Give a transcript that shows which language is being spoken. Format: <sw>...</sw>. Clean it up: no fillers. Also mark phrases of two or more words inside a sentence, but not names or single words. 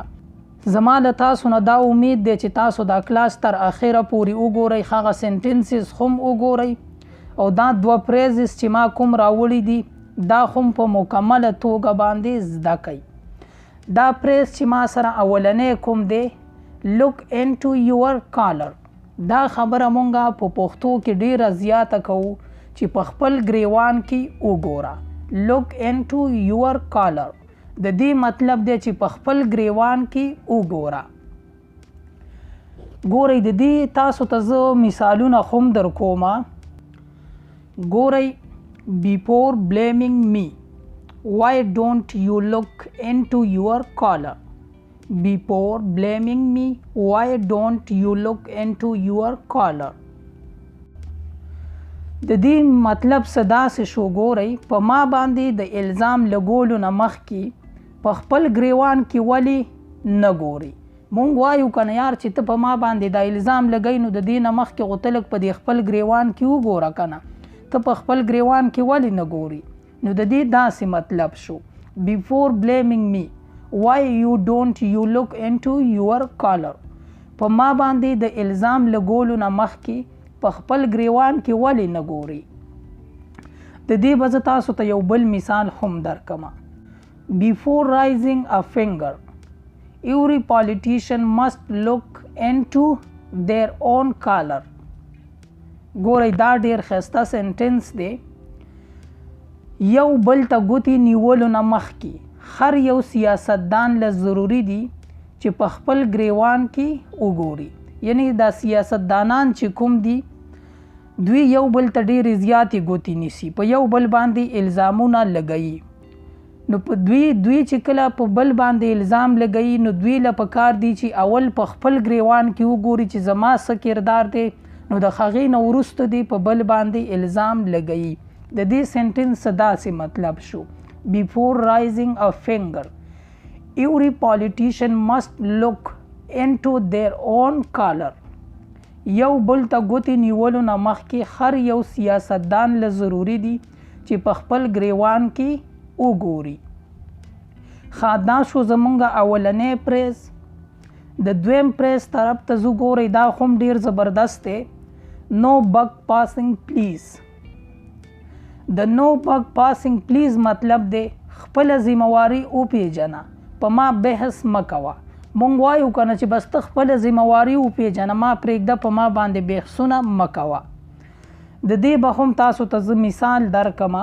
<ps>زما له تاسو نه دا امید دی چې تاسو دا کلاس تر اخره پورې وګورئ، هغه سنټنسز هم وګورئ او دا دوه پریزز چې ما کوم راوړي دي دا هم په مکمله توګه باندې زده کوئ. دا پریز چې ما سره اولنی کوم دی</ps> <en>look into your collar،</en> <ps>دا خبره مونږه په پښتو کې ډیره زیاته کوو چې په خپل ګریوان کې وګوره.</ps> <en>look into your collar</en> <ps>د دې مطلب دی چې په خپل ګریوان کې وګوره. ګورئ د دې تاسو ته زه مثالونه هم در کومه. ګورئ</ps> <en>before blaming me why don't you look into your collar. Before blaming me why don't you look into your collar.</en> <ps>د دې مطلب څه داسې شو، ګورئ په ما باندې د الزام لګولو نه مخکې په خپل ګریوان کې ولې نه ګورئ. مونږ وایو که نه یار چې ته په ما باندې د الزام لګئ نو د دې نه مخکې خو ته لږ په دې خپل ګریوان کې وګوره که نه، ته په خپل ګریوان کې ولې نه ګوري. نو د دې داسې مطلب شو</ps> <en>before blaming me why you don't you look into your collar.</en> <ps>په ما باندې د الزام لګولو نه مخکې په خپل ګریوان کې ولې نه ګوري. د دې به زه تاسو ته یو بل مثال هم درکمه.</ps> <en>before raising a finger every politician must look into their own collar.</en> <ps>ګورئ دا ډیر ښایسته سنټنس دی. یو بل ته ګوتې نیولو نه مخکې هر یو سیاستدان له ضروري دي چې په خپل ګریوان کې وګوري. یعنی دا سیاستدانان چې کوم دي دوی یو بل ته ډېرې زیاتې ګوتې نیسي، په یو بل باندې الزامونه لګوي. نو په دوی چې کله په بل باندې الزام لګوي نو دوی له پکار دي چې اول په خپل ګریوان کې وګوري چې زما څه کردار دی، نو د هغې نه وروسته دی په بل باندې الزام لګوي. د دې سنټنس داسې مطلب شو</ps> <en>before raising a finger every politician must look into their own collar.</en> <ps>یو بل ته ګوتې نیولو نه مخکې هر یو سیاستدان له ضروري دي چې په خپل ګریوان کې وګوري. ښه دا شو زمونږ اولنی پریز. د دویم پریز طرف ته زه ګورئ دا هم ډیر زبردست دی.</ps> <en>no buck passing please.</en> <ps>د</ps> <en>no buck passing please</en> <ps>مطلب دی خپله ذمهواري وپېژنه، په ما بحث مه کوه. مونږ وایو که نه چې بس ته خپله ذمهواري وپېژنه، ما پرېږده په ما باندې بحثونه مه کوه. د دې به هم تاسو ته زه مثال درکمه.</ps>